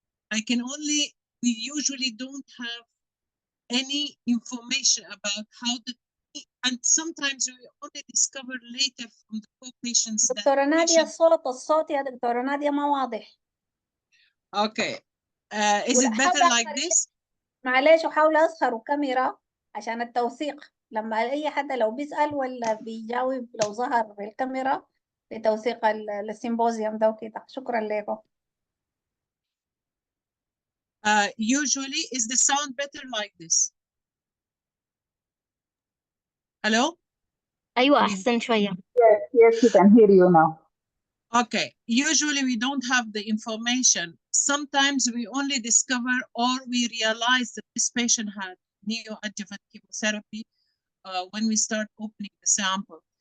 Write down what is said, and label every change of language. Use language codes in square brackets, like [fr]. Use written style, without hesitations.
[en] I can only, we usually don't have any information about how the, and sometimes we only discover later from the co-patients that [ar] دكتورة نادية الصوت يا دكتورة نادية ما واضح. [en] Okay. Is it better like this? [ar] معلش وحاول أظهر كاميرا عشان التوثيق، لما أي حد لو بيسأل ولا بيجاوب لو ظهر بالكاميرا لتوثيق السيمبوزيوم ده وكده. شكرا لكم. [en] Usually, is the sound better like this? Hello? [ar] أيوة أحسن شوية. [en] Yes, we can hear you now. Okay. Usually, we don't have the information. Sometimes we only discover or we realize that this patient had neoadjuvant chemotherapy when we start opening the sample.